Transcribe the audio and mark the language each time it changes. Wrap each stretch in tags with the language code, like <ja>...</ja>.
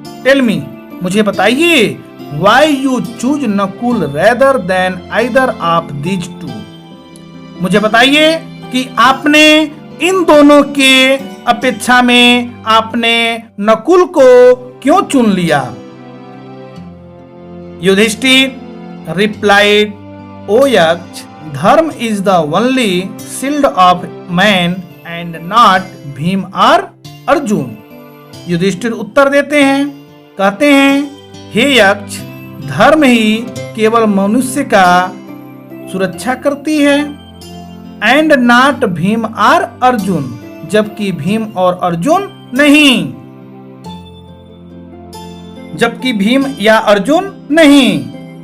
<en>tell me,</en> <hi>मुझे बताइए,</hi> <en>Why you choose Nakul rather than either of these two.</en> <hi>मुझे बताइए कि आपने इन दोनों के अपेक्षा में आपने नकुल को क्यों चुन लिया?</hi> <en>Yudhishthir replied, O Yaksh, dharma is the only shield of man and not Bhim or Arjun।</en> <hi>Yudhishthir उत्तर देते हैं, कहते हैं हे यक्ष, धर्म ही केवल मनुष्य का सुरक्षा करती है,</hi> <en>and not</en> <hi>भीम और अर्जुन, जबकि भीम और अर्जुन नहीं, जबकि भीम या अर्जुन नहीं।</hi>